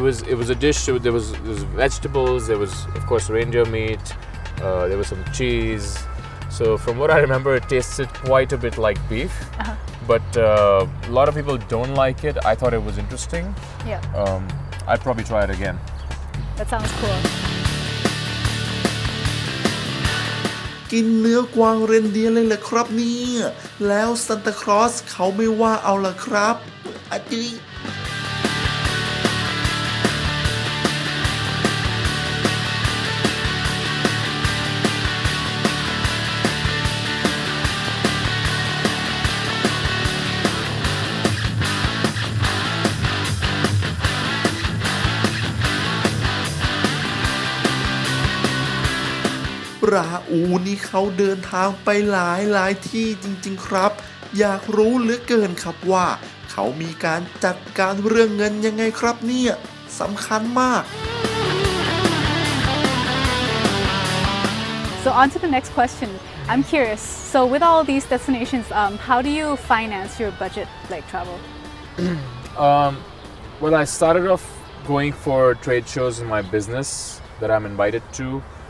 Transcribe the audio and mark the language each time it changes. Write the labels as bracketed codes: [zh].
[en] It was a dish. There was vegetables. There was, of course, reindeer meat. There was some cheese. So from what I remember, it tasted quite a bit like beef. But a lot of people don't like it. I thought it was interesting. Yeah. I'd probably try it again. That sounds cool. [th] กินเนื้อกวางเรนเดียร์เลยเหรอครับเนี่ยแล้วซันตาคลอสเขาไม่ว่าเอาล่ะครับอะจิ ราอูนี่เขาเดินทางไปหลายที่จริงๆครับอยากรู้เหลือเกินครับว่าเขามีการจัดการเรื่องเงินยังไงครับเนี่ยสำคัญมาก [en] So on to the next question. I'm curious. So with all these destinations, how do you finance your budget like travel? Well, I started off going for trade shows in my business that I'm invited to.